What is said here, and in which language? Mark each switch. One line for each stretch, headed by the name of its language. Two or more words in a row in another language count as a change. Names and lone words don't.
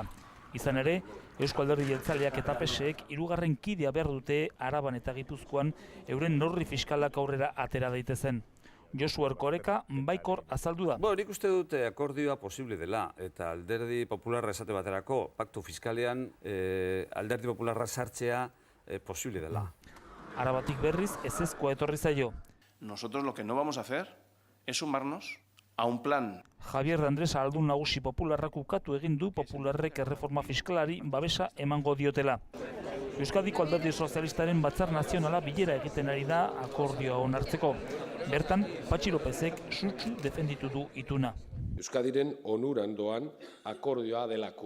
Basque: Izan ere, Eusko Alderdi Jeltzaleak eta PSek hirugarren kidea behar dute Araban eta Gipuzkoan euren neurri fiskalak aurrera atera daitezen. Josu Erkoreka baikor azaldu da. Nik uste dute akordioa posible dela, eta alderdi popularra esate baterako, paktu fiskalean alderdi popularra sartzea posible dela. Arabatik berriz ezezkoa etorri zaio.
Spanish: Nosotros lo que no vamos a hacer es sumarnos a un plan.
Basque: Javier de Andrés Aldun nagusi popularrak ukatu egin du popularrek erreforma fiskalari babesa emango diotela. Euskadiko Alderdi Sozialistaren Batzar Nazionala bilera egiten ari da akordioa onartzeko. Bertan, Patxi Lopezek sutsu defenditu du ituna. Euskadiren onuran doan akordioa delako.